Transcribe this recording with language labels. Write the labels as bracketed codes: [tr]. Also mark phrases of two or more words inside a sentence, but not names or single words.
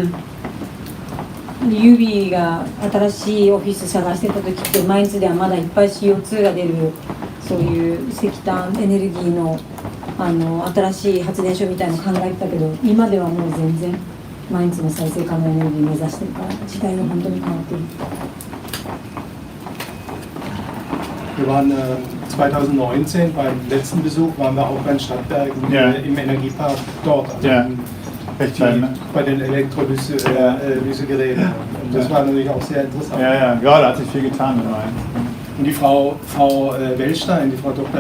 [ja] ユビが新しいオフィス探してた時って毎日ではまだいっぱい CO2 が出るそういう石炭エネルギーの新しい発電所みたいなの考えてたけど今ではもう全然毎日の再生可能エネルギー目指してるから時代が本当に変わってる。 [de] Wir waren 2019 beim letzten Besuch, waren wir auch bei den Stadtwerken im Energiepark dort. Recht klein, ne? Bei den Elektrolysegeräten. Das war natürlich auch sehr interessant. Ja, da hat sich viel getan mit rein. Und die Frau Wellstein, die Frau Dr.